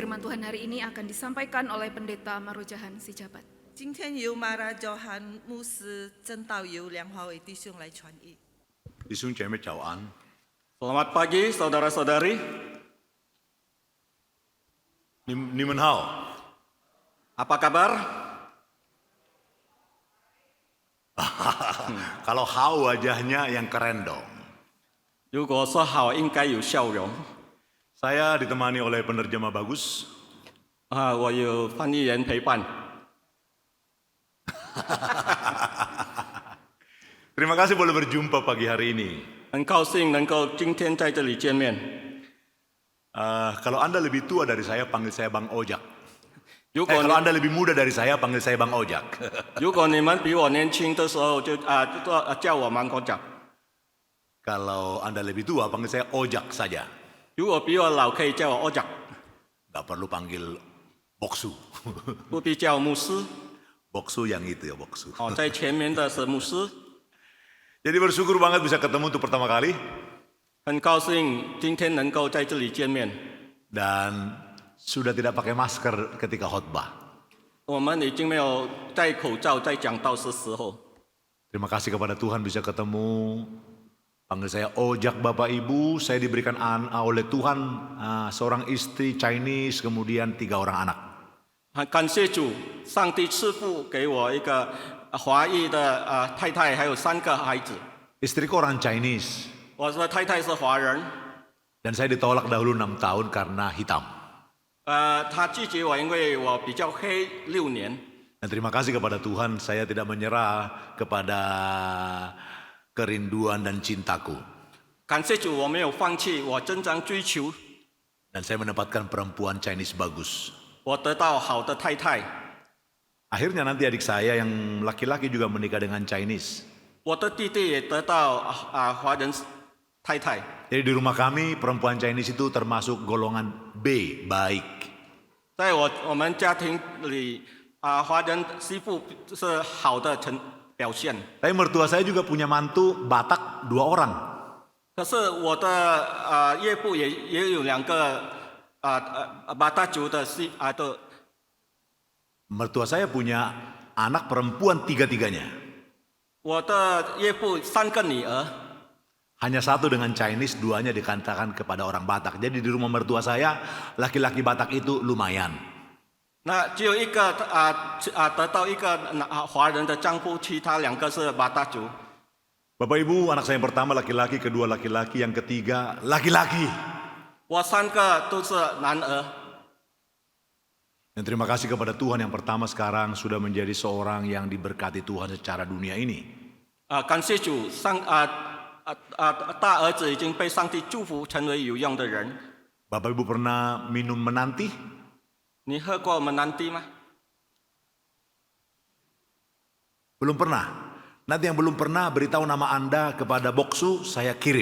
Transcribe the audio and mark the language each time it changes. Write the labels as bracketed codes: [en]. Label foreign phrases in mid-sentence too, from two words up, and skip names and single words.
[id] Tuhan hari ini akan disampaikan oleh Pendeta Marojahan Sijabat. [zh] 今天由马拉教汉牧师真道由梁华伟弟兄来传译。弟兄姐妹早安。 [id] Selamat pagi saudara-saudari. [zh] 你们好. [id] Apa kabar? Kalau hao wajahnya yang keren dong. [zh] 如果说好，应该有笑容。 [id] Saya ditemani oleh penerjemah bagus. [zh] 我有翻译员陪伴。 [id] Terima kasih boleh berjumpa pagi hari ini. [zh] 很高兴能够今天在这里见面。 [id] Kalau Anda lebih tua dari saya, panggil saya Bang Ojak. [zh] 如果 [id] Kalau Anda lebih muda dari saya, panggil saya Bang Ojak. [zh] 如果你们比我年轻的时候，就叫我芒果奖； [id] Kalau Anda lebih tua, panggil saya Ojak saja. [zh] 如果比我老，可以叫我欧奖， [id] Gak perlu panggil Boksu. [zh] 不必叫牧师。 [id] Boksu yang itu ya, Boksu. [zh] 在前面的是牧师。 [id] Jadi bersyukur banget bisa ketemu untuk pertama kali. [zh] 很高兴今天能够在这里见面。 [id] Dan sudah tidak pakai masker ketika khotbah. [zh] 我们已经没有戴口罩在讲道的时候。 [id] Terima kasih kepada Tuhan bisa ketemu. Panggil saya Ojak Bapak Ibu. Saya diberikan oleh Tuhan seorang istri Chinese, kemudian 3 orang anak. [zh] 很感谢主，上帝赐福给我一个华裔的太太，还有3个孩子。 [id] Istriku orang Chinese. [zh] 我的太太是华人， [id] Dan saya ditolak dahulu 6 tahun karena hitam. [zh] 她拒绝我，因为我比较黑6年。 [id] Dan terima kasih kepada Tuhan saya tidak menyerah kepada kerinduan dan cintaku. [zh] 感谢主，我没有放弃，我真正追求， [id] Dan saya mendapatkan perempuan Chinese bagus. [zh] 我得到好的太太。 [id] Akhirnya nanti adik saya yang laki-laki juga menikah dengan Chinese. [zh] 我的弟弟也得到华人太太。 [id] Jadi di rumah kami perempuan Chinese itu termasuk golongan B, baik. [zh] 在我们家庭里，华人媳妇是好的表现。 [id] Tapi mertua saya juga punya mantu Batak 2 orang. [zh] 可是我的岳父也有2个巴达族的的。 [id] Mertua saya punya anak perempuan 3-3-nya. [zh] 我的岳父3个女儿， [id] Hanya 1 dengan Chinese, 2-nya dikatakan kepada orang Batak. Jadi di rumah mertua saya, laki-laki Batak itu lumayan. [zh] 那只有一个得到一个华人的丈夫，其他2个是巴达族。 [id] Bapak Ibu, anak saya yang pertama laki-laki, kedua laki-laki, yang ketiga laki-laki. [zh] 我3个都是男儿。 [id] Dan terima kasih kepada Tuhan yang pertama sekarang sudah menjadi seorang yang diberkati Tuhan secara dunia ini. [zh] 感谢主，大儿子已经被上帝祝福，成为有用的人。 [id] Bapak Ibu pernah minum menanti? [zh] 你喝过menanti吗？ [id] Belum pernah. Nanti yang belum pernah beritahu nama Anda kepada Boksu, saya kirim.